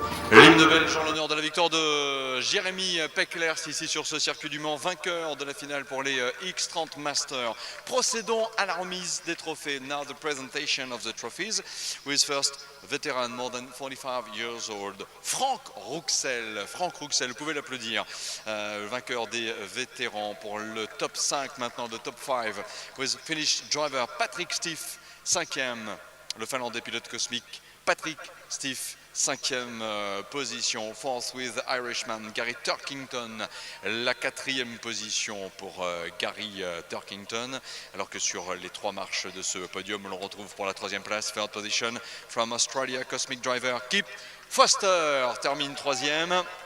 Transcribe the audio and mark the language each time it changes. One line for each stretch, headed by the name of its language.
French: L'hymne belge en l'honneur de la victoire de Jérémy Peclers ici sur ce circuit du Mans, vainqueur de la finale pour les X30 Masters. Procédons à la remise des trophées.
English: Now the presentation of the trophies with first veteran more than 45 years old, Franck Rouxel.
French: Franck Rouxel, vous pouvez l'applaudir. Vainqueur des vétérans pour le top 5 maintenant, de top 5
English: with Finnish driver Patrick Stief,
French: 5e. Le Finlandais pilote cosmique Patrick Stief, 5e position.
English: Fourth with Irishman Gary Turkington,
French: la 4e position pour Gary Turkington, alors que sur les 3 marches de ce podium, l'on retrouve pour la 3e place,
English: third position from Australia, Cosmic Driver Kip Foster
French: termine 3e.